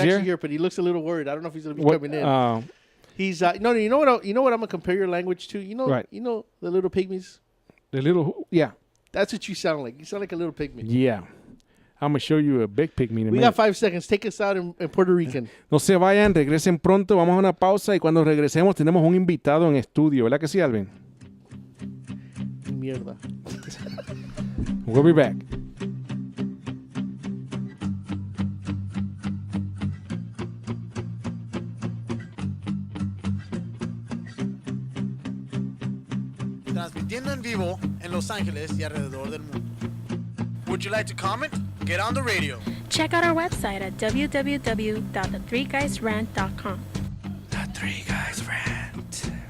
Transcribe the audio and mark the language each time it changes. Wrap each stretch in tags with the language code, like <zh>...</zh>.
<en>actually here, but he looks a little worried. I don't know if he's gonna be coming in. He's no. You know what? You know what? I'm gonna compare your language to. You know. Right. You know the little pygmies. The little That's what you sound like. You sound like a little pygmy. Yeah. I'm going to show you a big pygmy in a We minute. got 5 seconds. Take us out in Puerto Rican.</en> <es>No se vayan, regresen pronto. Vamos a una pausa y cuando regresemos tenemos un invitado en estudio. ¿Verdad que sí, Alvin? Mierda.</es> <en>We'll be back.</en> <es>Transmitiendo en vivo en Los Ángeles y alrededor del mundo.</es> <en>Would you like to comment? Get on the radio. Check out our website at www.the3guysrant.com. The Three Guys Rant.</en>